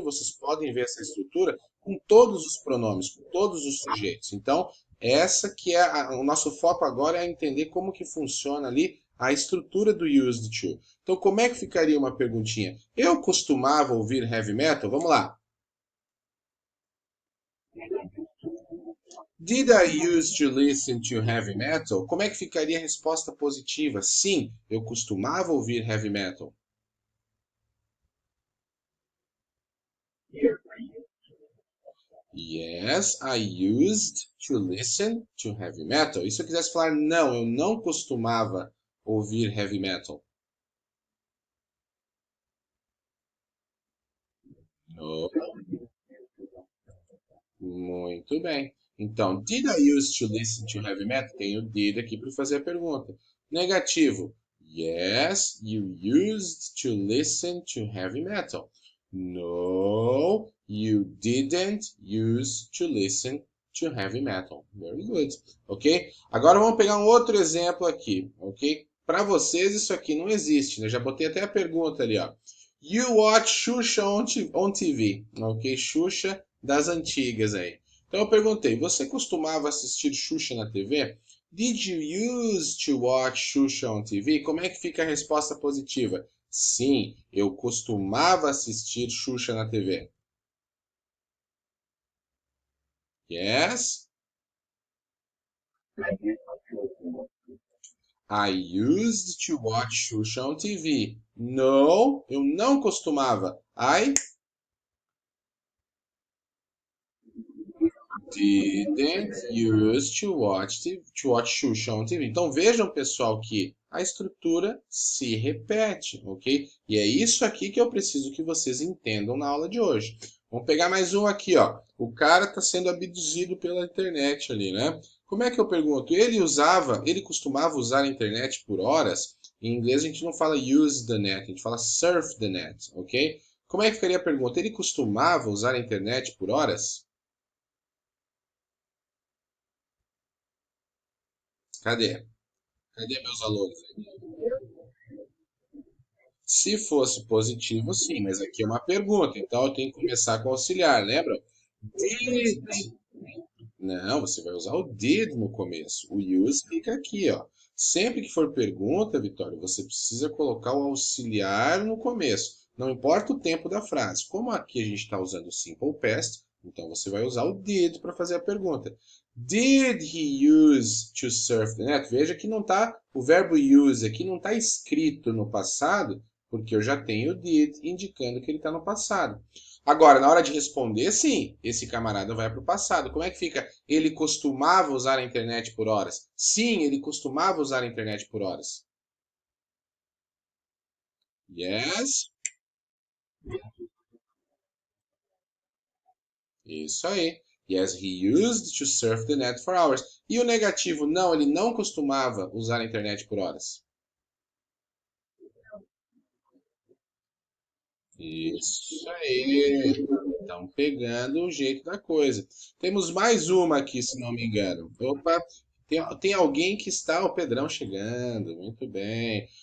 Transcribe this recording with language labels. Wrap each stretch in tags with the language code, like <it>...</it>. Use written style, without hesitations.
<pt>Vocês podem ver essa estrutura com todos os pronomes, com todos os sujeitos. Então, essa que é o nosso foco agora é entender como que funciona ali a estrutura do used to. Então, como é que ficaria uma perguntinha? Eu costumava ouvir heavy metal? Vamos lá.</pt> <en>Did I used to listen to heavy metal?</en> <pt>Como é que ficaria a resposta positiva? Sim, eu costumava ouvir heavy metal.</pt> <en>Yes, I used to listen to heavy metal.</en> <pt>E se eu quisesse falar não, eu não costumava ouvir heavy metal.</pt> <en>No.</en> <pt>Muito bem. Então,</pt> <en>did I used to listen to heavy metal?</en> <pt>Tem o did aqui para fazer a pergunta. Negativo.</pt> <en>Yes, you used to listen to heavy metal. No, you didn't use to listen to heavy metal. Very good. Ok?</en> <pt>Agora vamos pegar um outro exemplo aqui. Ok? Para vocês isso aqui não existe, né? Já botei até a pergunta ali, ó.</pt> <en>You watch Xuxa on TV. Ok?</en> <pt>Xuxa das antigas aí. Então eu perguntei, você costumava assistir Xuxa na TV?</pt> <en>Did you used to watch Xuxa on TV?</en> <pt>Como é que fica a resposta positiva? Sim, eu costumava assistir Xuxa na TV.</pt> <en>Yes, I used to watch Xuxa on TV. No,</en> <pt>eu não costumava.</pt> <en>I didn't used to watch Xuxa on TV.</en> <pt>Então vejam, pessoal, que a estrutura se repete, ok? E é isso aqui que eu preciso que vocês entendam na aula de hoje. Vamos pegar mais um aqui, ó. O cara está sendo abduzido pela internet ali, né? Como é que eu pergunto? Ele costumava usar a internet por horas? Em inglês a gente não fala</pt> <en>use the net,</en> <pt>a gente fala</pt> <en>surf the net,</en> <pt>ok? Como é que ficaria a pergunta? Ele costumava usar a internet por horas? Cadê? Cadê meus alunos? Se fosse positivo, sim, mas aqui é uma pergunta, então eu tenho que começar com auxiliar, lembra? Did. Não, você vai usar o did no começo. O use fica aqui, ó. Sempre que for pergunta, Vitória, você precisa colocar o auxiliar no começo. Não importa o tempo da frase. Como aqui a gente está usando o simple past, então você vai usar o did para fazer a pergunta.</pt> <en>Did he use to surf the net?</en> <pt>Veja que não tá, o verbo use aqui não está escrito no passado, porque eu já tenho o did indicando que ele está no passado. Agora, na hora de responder, sim, esse camarada vai para o passado. Como é que fica? Ele costumava usar a internet por horas? Sim, ele costumava usar a internet por horas.</pt> <en>Yes,</en> <pt>isso aí.</pt> <en>Yes, he used to surf the net for hours.</en> <pt>E o negativo, não, ele não costumava usar a internet por horas. Isso aí. Estão pegando o jeito da coisa. Temos mais uma aqui, se não me engano. Opa, tem alguém que está, o Pedrão chegando. Muito bem.</pt>